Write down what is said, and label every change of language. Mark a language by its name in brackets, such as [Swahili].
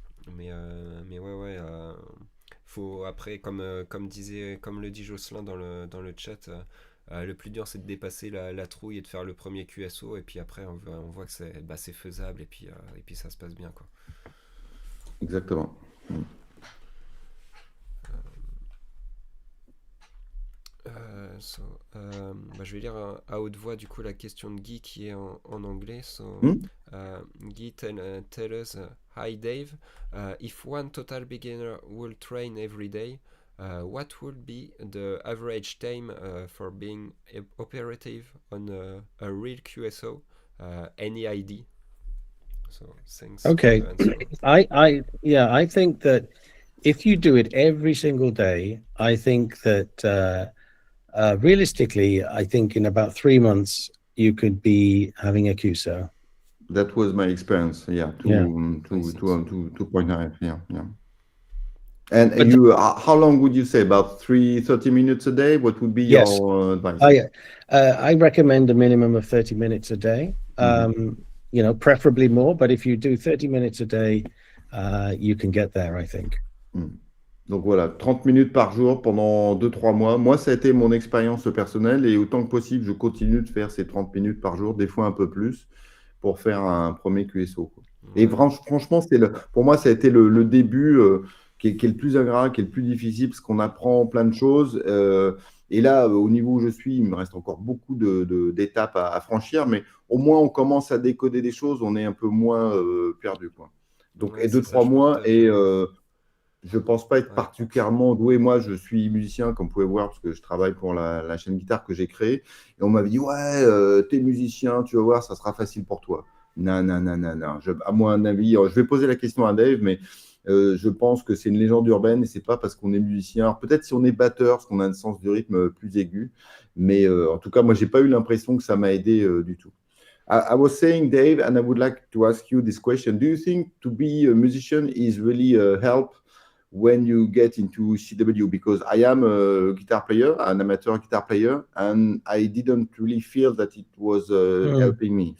[French] Mais ouais. Faut après, comme le dit Jocelyn dans le chat, le plus dur c'est de dépasser la trouille et de faire le premier QSO, et puis après on voit que c'est faisable, et puis ça se passe bien, quoi. Exactement. Je vais lire à haute voix du coup la question de Guy qui est en anglais. [English] Guy tell us, hi Dave, if one total beginner will train every day, what would be the average time for being operative on a real QSO? Any ID? So thanks. Okay. For the answer. I think that if you do it every single day, I think that realistically, I think in about 3 months you could be having a QSO. That was my experience. Yeah, 2.9. Yeah. And But how long would you say? About 30 minutes a day? What would be Yes. your advice? I recommend a minimum of 30 minutes a day. Preferably more, but if you do 30 minutes a day, you can get there, I think. [French] Donc voilà, 30 minutes par jour pendant 2-3 mois. Moi, ça a été mon expérience personnelle, et autant que possible, je continue de faire ces 30 minutes par jour, des fois un peu plus, pour faire un premier QSO, quoi. Et franchement, pour moi, ça a été le début qui est le plus ingrat, qui est le plus difficile, parce qu'on apprend plein de choses. Et là, au niveau où je suis, il me reste encore beaucoup d'étapes à franchir, mais au moins on commence à décoder des choses, on est un peu moins perdu, quoi. Donc, Ouais, et deux, c'est ça, trois je mois, partage. et je pense pas être Ouais. particulièrement doué. Moi, je suis musicien, comme vous pouvez voir, parce que je travaille pour la chaîne guitare que j'ai créée. Et on m'avait dit, ouais, t'es musicien, tu vas voir, ça sera facile pour toi. Non, non, non, non, non. À mon avis, je vais poser la question à Dave, mais je pense que c'est une légende urbaine et c'est pas parce qu'on est musicien. Alors, peut-être si on est batteur, parce qu'on a un sens du rythme plus aigu. Mais en tout cas, moi, j'ai pas eu l'impression que ça m'a aidé du tout. [English] I was saying, Dave, and I would like to ask you this question. Do you think to be a musician is really help when you get into CW? Because I am a guitar player, an amateur guitar player, and I didn't really feel that it was Mm. helping me.